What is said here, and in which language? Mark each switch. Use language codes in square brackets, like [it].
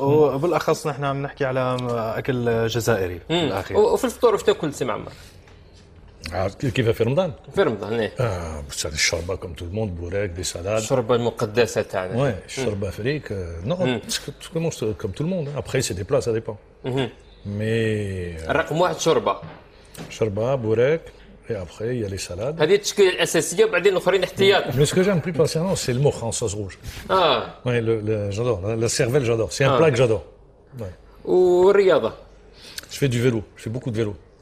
[ar] وبالاخص نحن عم نحكي على اكل جزائري بالاخير. وفي الفطور واش تاكل سي معمر؟ كيف في رمضان؟ في رمضان الشوربه كم [fr] tout le monde, [ar] بوراك دي سالاد. الشوربه المقدسه تاعنا. Ouais, الشوربه فريك. [fr] Non, tout le monde comme tout le monde. Après c'est des plats, ça dépend. Mais [ar] الرقم واحد شوربه. [fr] شوربه بوراك et après il y a les salades. [ar] هذه التشكيله الاساسيه وبعدين الاخرين احتياط. [fr] Mais ce que j'aime plus personnellement, c'est le mokh en sauce rouge. Ouais, j'adore. La cervelle, j'adore. C'est un plat que j'adore. Ouais. [ar] والرياضه؟ [fr] Je fais du vélo. Je fais beaucoup de vélo.